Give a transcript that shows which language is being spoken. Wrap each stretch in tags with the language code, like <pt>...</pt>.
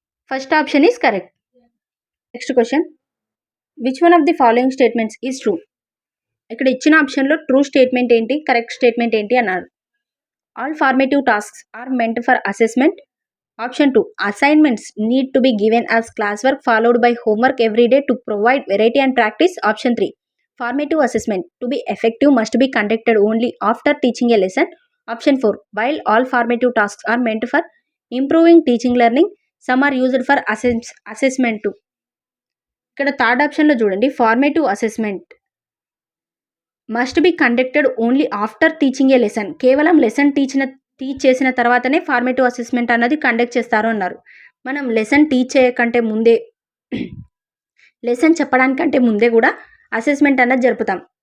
<en>First option is correct. Next question, which one of the following statements is true?</en> <te>ఇక్కడ ఇచ్చిన ఆప్షన్లో true statement ఏంటి, correct statement ఏంటి అన్నారు.</te> <en>All formative tasks are meant for assessment. Option 2, assignments need to be given as class work followed by homework every day to provide variety and practice. Option 3, formative assessment to be effective must be conducted only after teaching a lesson. Option 4, while all formative tasks are meant for improving teaching learning, some are used for assessment too.</en> <te>ఇక్కడ third ఆప్షన్లో చూడండి,</te> <en>formative assessment must be conducted only after teaching a lesson,</en> <te>కేవలం lesson teach చేసిన తర్వాతనే formative assessment అన్నది conduct చేస్తారు అన్నారు. మనం లెసన్ టీచ్ చేయకంటే ముందే, లెసన్ చెప్పడానికంటే ముందే కూడా అసెస్మెంట్ అన్నది జరుపుతాం.</te>